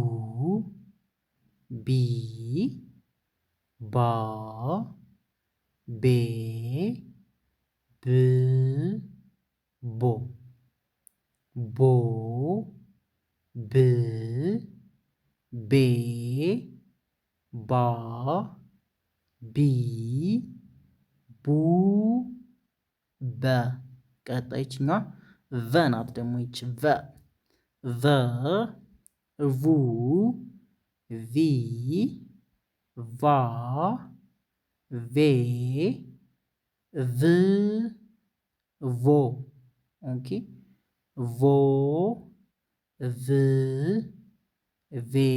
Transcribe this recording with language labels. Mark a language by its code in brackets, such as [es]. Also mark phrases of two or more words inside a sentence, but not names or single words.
[am] ቢ ባ ቤ ብ ቦ ቦ ብ ቤ ባ ቢ ቡ በ ቀጣይ ይችኛዋ ቨ ናት። ደግሞ ይች ቨ ቨ ቡ ቪ ቫ ቬ ቭ ቮ ኦኬ ቮ ቭ ቬ